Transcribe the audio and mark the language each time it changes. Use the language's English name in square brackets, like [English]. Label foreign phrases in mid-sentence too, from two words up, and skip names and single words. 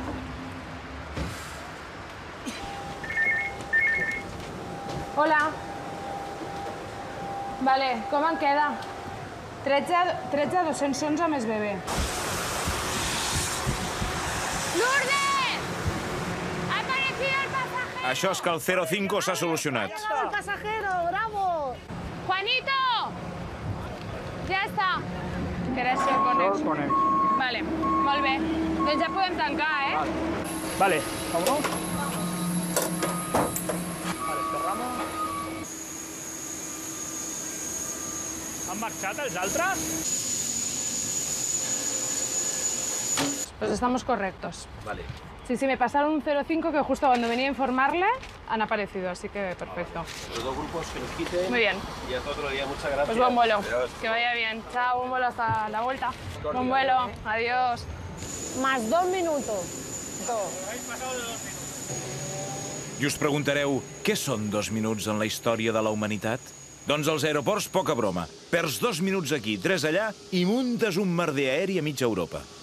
[Catalan] Hola. Vale, com en queda? 13 211 més bebè. Lourdes! [Spanish] Ha aparecido el pasajero! [Catalan] Això és que el 05 s'ha solucionat. [Spanish] ¡Llegado el pasajero! ¡Bravo! [Catalan] ¡Juanito! Ja està. Gràcies, Conex. Conex. Vale, molt bé. Doncs ja podem tancar, eh? Vale, [Spanish] vámonos. Vale, cerramos. [Catalan] Han marxat els altres? [Spanish] Pues estamos correctos. Vale. Sí, me pasaron un 05 que justo cuando venía a informarle han aparecido, así que perfecto. Los dos grupos que nos quiten. Muy bien. Y hasta otro día, muchas gracias. Pues buen vuelo. Adiós. Que vaya bien. Chao, buen vuelo hasta la vuelta. Buen vuelo. Adiós. Más 2 minutos. [Catalan] I us preguntareu, què són 2 minuts en la història de la humanitat? Doncs als aeroports, poca broma. Perds 2 minuts aquí, 3 allà i muntes un merder aeri a mitja Europa.